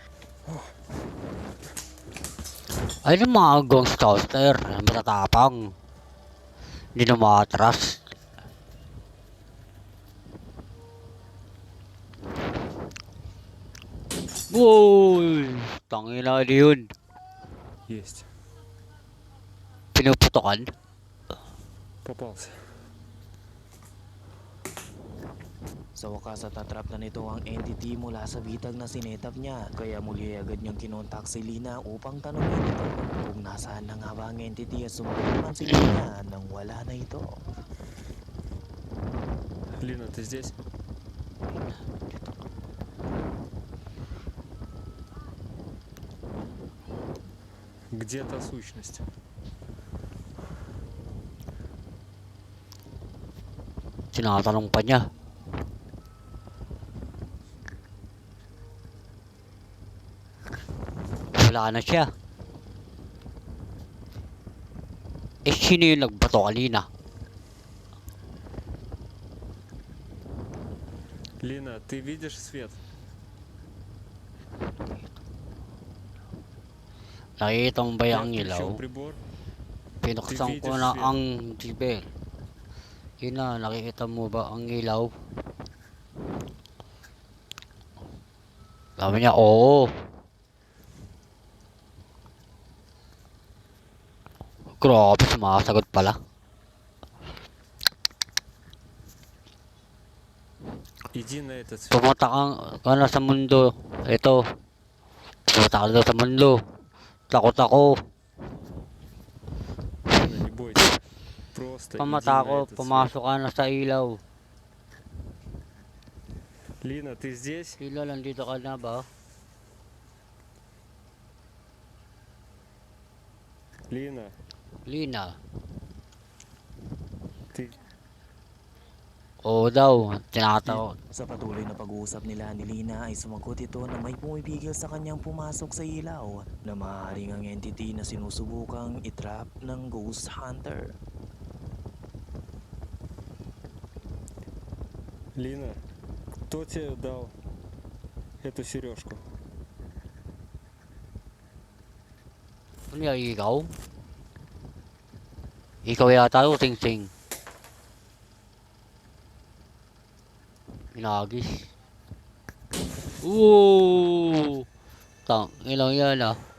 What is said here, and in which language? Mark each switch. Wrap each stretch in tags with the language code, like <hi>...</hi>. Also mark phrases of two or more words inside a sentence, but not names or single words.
<tl>Ay, yung mga Ghostbuster, matatapang. Hindi na makatras. Uy! Tangina yun.</tl> <ru>Есть.</ru> <tl>Pinuputokan.</tl> <ru>Попался.</ru> <tl>Sa wakas at tatrap na nito ang entity mula sa bitag na sinetap niya. Kaya muli agad niyang kinontak si Lina upang tanungin ito kung nasaan na nga ba ang entity at sumagot naman si Lina nang wala na ito.</tl> <ru>Лина, ты здесь? Где та сущность?</ru> <tl>Tinatanong pa niya. Wala na siya. Eh, sino yung nagbato kanina?</tl> <ru>Лина, ты видишь свет?</ru> <tl>Nakikita mo ba</tl> <ru>Я</ru> <tl>yung ilaw?</tl> <ru>включил прибор.</ru> <tl>Pinuksan ko na ang TV. Yun na, nakikita mo ba ang ilaw? Sabi niya, oo. Grabe, sumasagot pala.</tl> <ru>Иди на этот свет.</ru> <tl>Pumunta ka na sa mundo. Ito. Pumunta ka na sa mundo. Takot ako.</tl> <ru>Лина, не бойся. Просто иди на</ru> <tl>Pamatakot,</tl> <ru>этот свет.</ru> <tl>pumasok ka na sa ilaw.</tl> <ru>Лина, ты здесь?</ru> <tl>Sila, nandito ka na ba?</tl> <ru>Лина, Lina. ты...</ru> <tl>Oo daw, tinatawag. Sa patuloy na pag-uusap nila ni Lina ay sumagot ito na may pumipigil sa kanyang pumasok sa ilaw na maaaring ang entity na sinusubukang itrap ng Ghost Hunter.</tl> <ru>Лина, кто тебе дал эту сережку?</ru> <tl>Ano yan, ikaw? Ikaw yata o ting-ting? Pinagis. Ooh! Ilang yan ah.</tl>